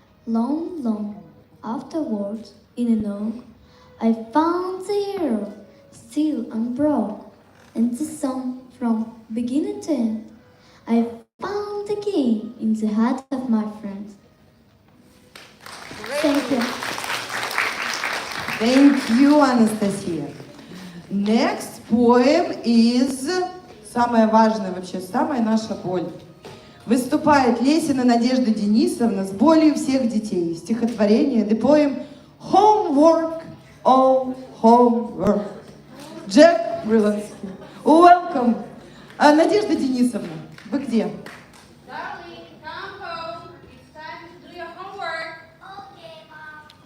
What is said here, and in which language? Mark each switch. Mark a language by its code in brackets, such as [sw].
[en] Long, long afterwards, in an oak, I found the arrow still unbroke, and the song from beginning to end I found again in the heart of my friends. Thank you. Thank you, Анастасия. Next poem is [ru] самая важная вообще, самая наша боль. Выступает Лесина Надежда Денисовна с болью всех детей. Стихотворение, [en] the poem Homework, oh, homework. Джек Британский. Welcome. [ru] Надежда Денисовна, вы где? [en] Darling, come home. It's time to do your homework. Okay, Mom.